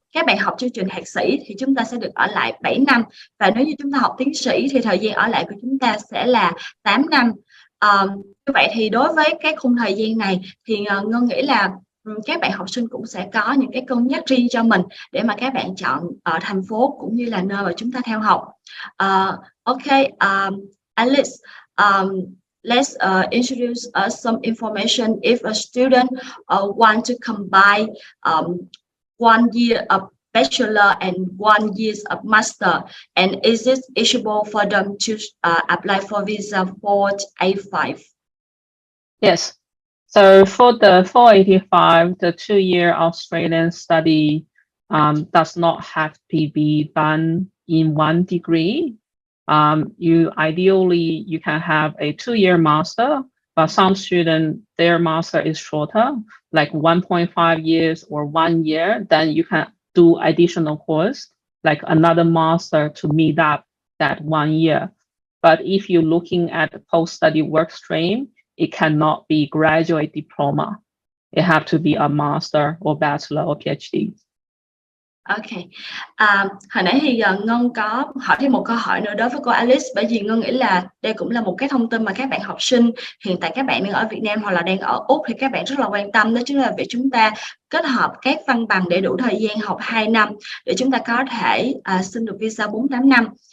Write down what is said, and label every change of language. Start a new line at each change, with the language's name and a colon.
Vietnamese: Các bạn học chương trình thạc sĩ thì chúng ta sẽ được ở lại 7 năm. Và nếu như chúng ta học tiến sĩ thì thời gian ở lại của chúng ta sẽ là 8 năm. Như vậy thì đối với cái khung thời gian này thì Ngân nghĩ là các bạn học sinh cũng sẽ có những cái cân nhắc riêng cho mình để mà các bạn chọn thành phố cũng như là nơi mà chúng ta theo học.
English: Alice, let's introduce us some information if a student want to combine 1 year of bachelor and 1 year of master, and is it eligible for them to apply for visa 485? Yes. So for the 485, the 2-year Australian study does not have to be done in 1 degree. Ideally, you can have a 2-year master, but some students, their master is shorter, like 1.5 years or 1 year, then you can do additional course, like another master to meet up that 1 year. But if you're looking at the post-study work stream, it cannot be graduate diploma. It have to be a master or bachelor or PhD. Ok.
Vietnamese: Hồi nãy thì Ngân có hỏi thêm một câu hỏi nữa đối với cô Alice, bởi vì Ngân nghĩ là đây cũng là một cái thông tin mà các bạn học sinh hiện tại các bạn đang ở Việt Nam hoặc là đang ở Úc thì các bạn rất là quan tâm, đó chính là việc chúng ta kết hợp các văn bằng để đủ thời gian học 2 năm để chúng ta có thể xin được visa 4-8 năm.